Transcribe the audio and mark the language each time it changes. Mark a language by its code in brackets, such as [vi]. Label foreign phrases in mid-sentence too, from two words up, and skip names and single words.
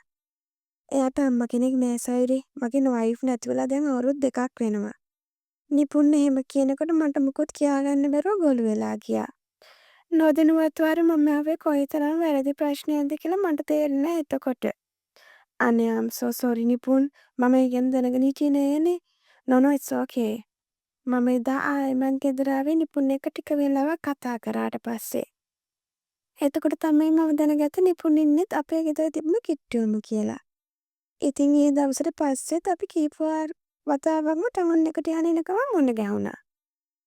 [si] "එයාට අම්මා කෙනෙක් නෑ සයිරි. මගේ වයිෆ් නැති වෙලා දැන් අවුරුදු 2ක් වෙනවා." නිපුන් එහෙම කියනකොට මට මුකුත් කියාගන්න බැරුව ගොළු වෙලා ගියා. නොදැනුවත්ව මම ආවේ කොයිතරම් වැරදි ප්‍රශ්නයක්ද කියලා මට තේරුණා එතකොට. "අනේ [en] I'm so sorry [si] නිපුන්. මම ඒ ගැන දැනගෙන හිටියේ නෑනේ." [en] "No no it's okay." [si] මම එදා ආයෙමත් ගෙදර ආවේ නිපුන් එක්ක ටික වෙලාවක් කතා කරාට පස්සේ. එතකොට තමයි මම දැනගත්තේ නිපුන් ඉන්නෙත් අපේ ගෙදර තිබුණු කිට්ටුවම කියලා. ඉතින් ඒ දවසට පස්සෙත් අපි කීප වතාවක්ම ටවුන් එකට යන එනකම මුණ ගැහුණා.